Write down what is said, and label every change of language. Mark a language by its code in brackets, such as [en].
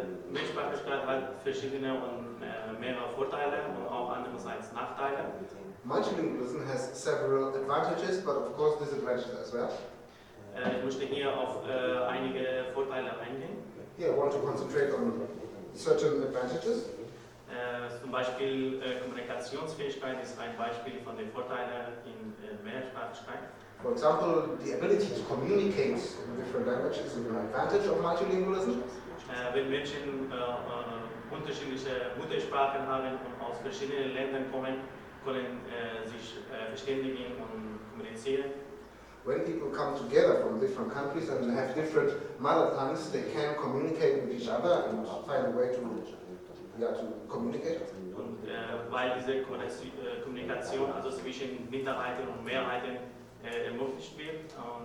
[de] Mehrsprachigkeit hat verschiedene und mehrere Vorteile und auch andererseits Nachteile. [en] Multilingualism has several advantages, but of course disadvantages as well. [de] Ich möchte hier auf einige Vorteile eingehen. [en] Here I want to concentrate on certain advantages. [de] Zum Beispiel Kommunikationsfähigkeit ist ein Beispiel von den Vorteilen in Mehrsprachigkeit. [en] For example, the ability to communicate in different languages is an advantage of multilingualism. [de] Wenn Menschen unterschiedliche Muttersprachen haben und aus verschiedenen Ländern kommen, können sich verständigen und kommunizieren. [en] When people come together from different countries and have different mother tongues, they can communicate with each other and find a way to communicate. [de] Und weil diese Kommunikation also zwischen Minderheiten und Mehrheiten ermöglicht wird.